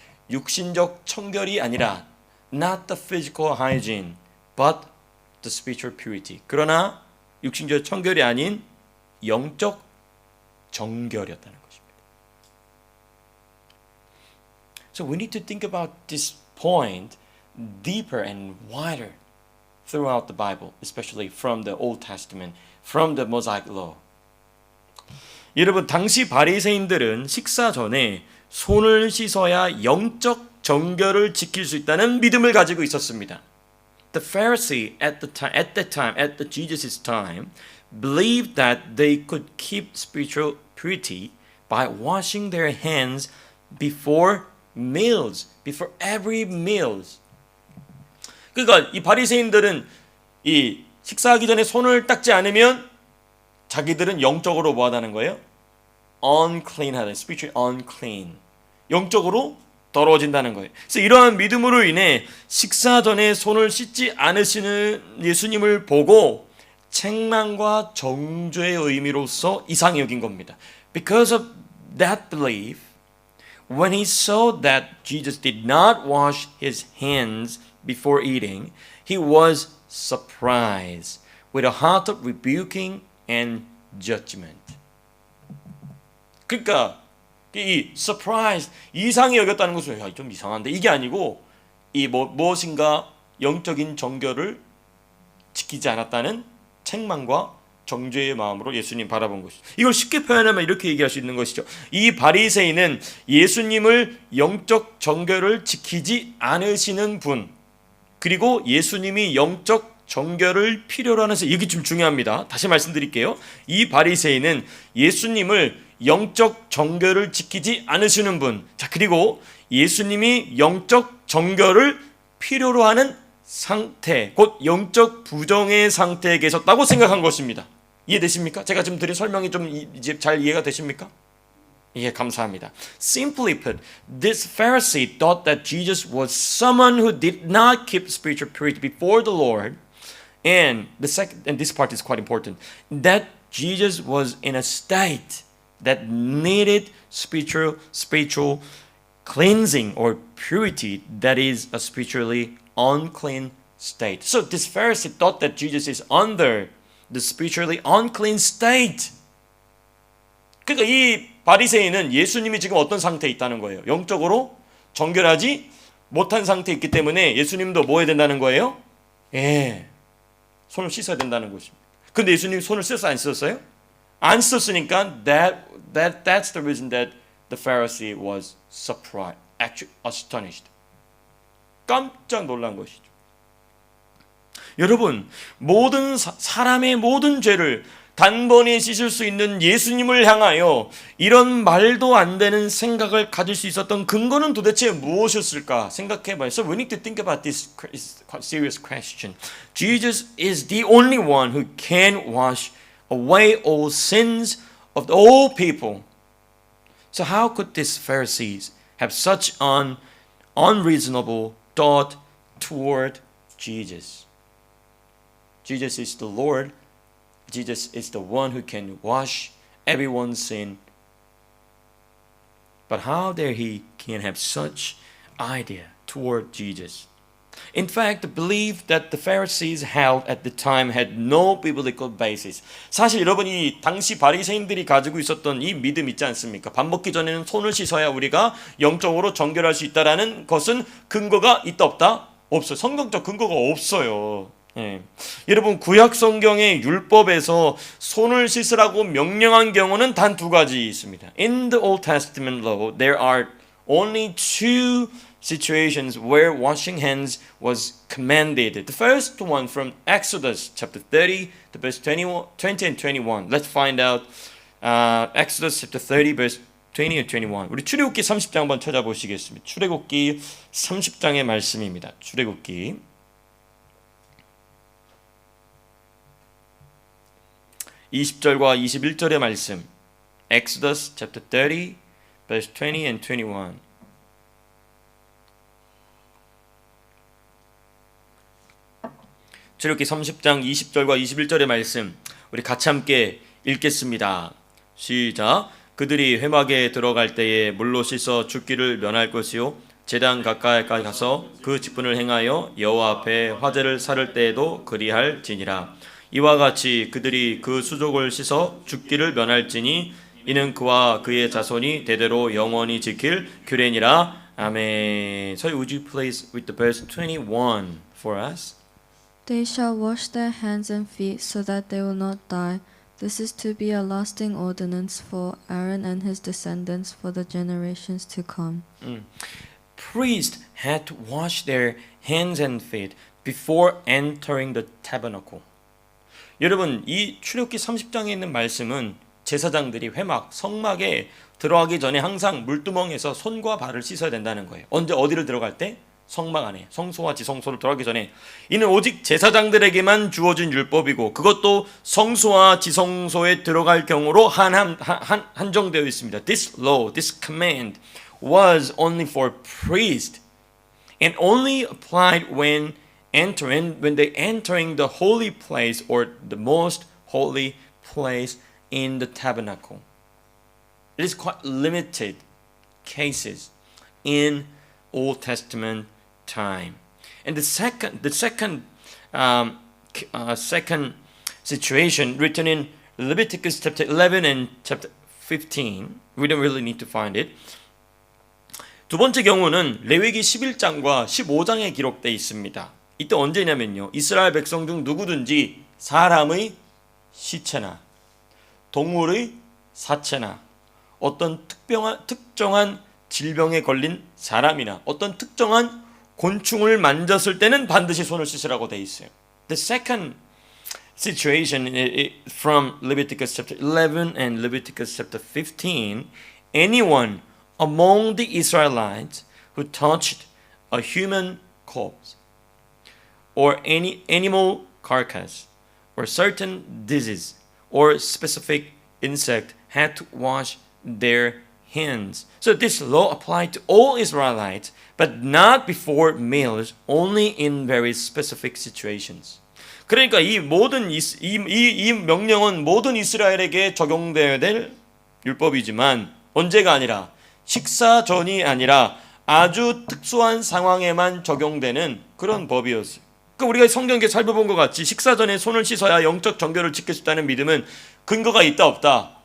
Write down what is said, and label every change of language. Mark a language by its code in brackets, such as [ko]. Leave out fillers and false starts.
[ko] 육신적 청결이 아니라 [en] not the physical hygiene, but the spiritual purity. [ko] 그러나 육신적 청결이 아닌 영적 정결이었다는 것입니다. [en] So we need to think about this point deeper and wider. throughout the Bible, especially from the Old Testament, from the Mosaic Law. [ko] 여러분, 당시 바리새인들은 식사 전에 손을 씻어야 영적 정결을 지킬 수 있다는 믿음을 가지고 있었습니다. [en] The Pharisee at the Jesus' time, believed that they could keep spiritual purity by washing their hands before meals, before every meals. [ko] 그러니까 이 바리새인들은 이 식사하기 전에 손을 닦지 않으면 자기들은 영적으로 뭐 하다는 거예요? [en] unclean [ko] 하다, [en] spiritually unclean. [ko] 영적으로 더러워진다는 거예요. 그래서 이러한 믿음으로 인해 식사 전에 손을 씻지 않으시는 예수님을 보고 책망과 정죄의 의미로서 이상히 여긴 겁니다. [en] Because of that belief, when he saw that Jesus did not wash his hands before eating, he was surprised with a heart of rebuking and judgment. [ko] 그러니까 이 surprise, 이상히 여겼다는 것은 야, 좀 이상한데 이게 아니고 이 무엇인가 영적인 정결을 지키지 않았다는 책망과 정죄의 마음으로 예수님 바라본 것이죠. 이걸 쉽게 표현하면 이렇게 얘기할 수 있는 것이죠. 이 바리새인은 예수님을 영적 정결을 지키지 않으시는 분, 그리고 예수님이 영적 정결을 필요로 하는 사, 이게 좀 중요합니다. 다시 말씀드릴게요. 이 바리새인은 예수님을 영적 정결을 지키지 않으시는 분, 자, 그리고 예수님이 영적 정결을 필요로 하는 상태, 곧 영적 부정의 상태에 계셨다고 생각한 것입니다. 이해되십니까? 제가 지금 드린 설명이 좀 이제 잘 이해가 되십니까? 예, 감사합니다. [en] Simply put, this Pharisee thought that Jesus was someone who did not keep spiritual purity before the Lord, and this part is quite important, that Jesus was in a state that needed spiritual cleansing or purity, that is a spiritually unclean state. So this Pharisee thought that Jesus is under the spiritually unclean state. [ko] 그러니까 이 바리새인은 예수님이 지금 어떤 상태에 있다는 거예요? 영적으로 정결하지 못한 상태에 있기 때문에 예수님도 뭐 해야 된다는 거예요? 예, 손을 씻어야 된다는 것입니다. 근데 예수님 손을 씻었어요? 안 씻었어요? 안 씻었으니까 [en] that's the reason that the Pharisee was surprised, actually astonished. [ko] 깜짝 놀란 것이죠. 여러분, 모든 사람의 모든 죄를 단번에 씻을 수 있는 예수님을 향하여 이런 말도 안 되는 생각을 가질 수 있었던 근거는 도대체 무엇이었을까 생각해봐요. [en] So we need to think about this serious question. Jesus is the only one who can wash away all sins of all people. So how could these Pharisees have such an unreasonable thought toward Jesus? Jesus is the Lord. Jesus is the one who can wash everyone's sin. But how dare he can have such idea toward Jesus? In fact, the belief that the Pharisees held at the time had no biblical basis. [ko] 사실 여러분이 당시 바리새인들이 가지고 있었던 이 믿음 있지 않습니까? 밥 먹기 전에는 손을 씻어야 우리가 영적으로 정결할 수 있다라는 것은 근거가 있다 없다? 없어요. 성경적 근거가 없어요. 예. 여러분, 구약 성경의 율법에서 손을 씻으라고 명령한 경우는 단 두 가지 있습니다. [en] In the Old Testament law, there are only two situations where washing hands was commanded. The first one from Exodus chapter 30 to verse 20 and 21. Let's find out Exodus chapter 30 verse 20 and 21. [ko] 우리 출애굽기 30장 한번 찾아보시겠습니다. 출애굽기 30장의 말씀입니다. 출애굽기 20절과 21절의 말씀. [en] Exodus chapter 30 verse 20 and 21. [ko] 출애굽기 30장 20절과 21절의 말씀 우리 같이 함께 읽겠습니다. 시작. 그들이 회막에 들어갈 때에 물로 씻어 죽기를 면할 것이요 제단 가까이까지 가서 그 직분을 행하여 여호와 앞에 화제를 살을 때에도 그리할지니라. 이와 같이 그들이 그 수족을 씻어 죽기를 면할지니 이는 그와 그의 자손이 대대로 영원히 지킬 규례니라. 아멘. [en] So would you please read the verse 21 for us? They shall wash their hands and feet so that they will not die. This is to be a lasting ordinance for Aaron and his descendants for the generations to come. Priests had to wash their hands and feet before entering the tabernacle. [ko] 여러분, 이 출애굽기 30장에 있는 말씀은 제사장들이 회막, 성막에 들어가기 전에 항상 물두멍에서 손과 발을 씻어야 된다는 거예요. 언제 어디를 들어갈 때? 성막 안에, 성소와 지성소를 들어가기 전에. 이는 오직 제사장들에게만 주어진 율법이고 그것도 성소와 지성소에 들어갈 경우로 한정되어 있습니다. [en] This law, this command was only for priests and only applied when they entering the holy place or the most holy place in the tabernacle. It is quite limited cases in Old Testament time. And the second situation written in Leviticus chapter 11 and chapter 15, we don't really need to find it. [ko] 두 번째 경우는 레위기 11장과 15장에 기록되어 있습니다. 이때 언제냐면요, 이스라엘 백성 중 누구든지 사람의 시체나 동물의 사체나 어떤 특정한 질병에 걸린 사람이나 어떤 특정한 곤충을 만졌을 때는 반드시 손을 씻으라고 되어 있어요. [en] The second situation from Leviticus chapter 11 and Leviticus chapter 15, anyone among the Israelites who touched a human corpse or any animal carcass or certain disease or specific insect had to wash their hands. So this law applied to all Israelites, but not before meals, only in very specific situations. [ko] 그러니까 이 명령은 모든 이스라엘에게 적용되어야 될 율법이지만 언제가 아니라 식사 전이 아니라 아주 특수한 상황에만 적용되는 그런 법이었어요. 그러니까 우리가 성경에 살펴본 것 같이 식사 전에 손을 씻어야 영적 정결을 지킬 수 있다는 믿음은 근거가 있다 없다?